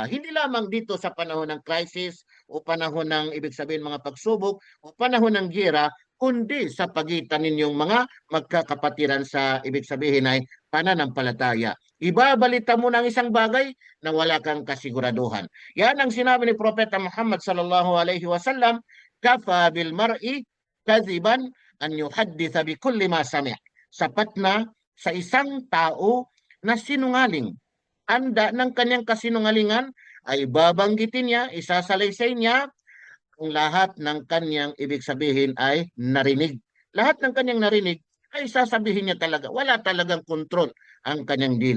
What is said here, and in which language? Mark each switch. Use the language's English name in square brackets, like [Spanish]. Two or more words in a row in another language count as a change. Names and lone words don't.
[Filipino] Hindi lamang dito sa panahon ng crisis o panahon ng ibig sabihin mga pagsubok o panahon ng giyera, kundi sa pagitan ninyong mga magkakapatiran sa ibig sabihin ay pananampalataya. Ibabalita mo ng isang bagay na wala kang kasiguraduhan. Yan ang sinabi ni Propeta Muhammad [Arabic] صلى الله عليه وسلم, كفى بالمرء كذبا أن يحدث بكل ما سمع'. [Filipino] Sapat na sa isang tao na sinungaling. Anda ng kanyang kasinungalingan ay babanggitin niya, isasalaysay niya ang lahat ng kanyang ibig sabihin ay narinig. Lahat ng kanyang narinig ay sasabihin niya talaga. Wala talagang kontrol ang kanyang dila.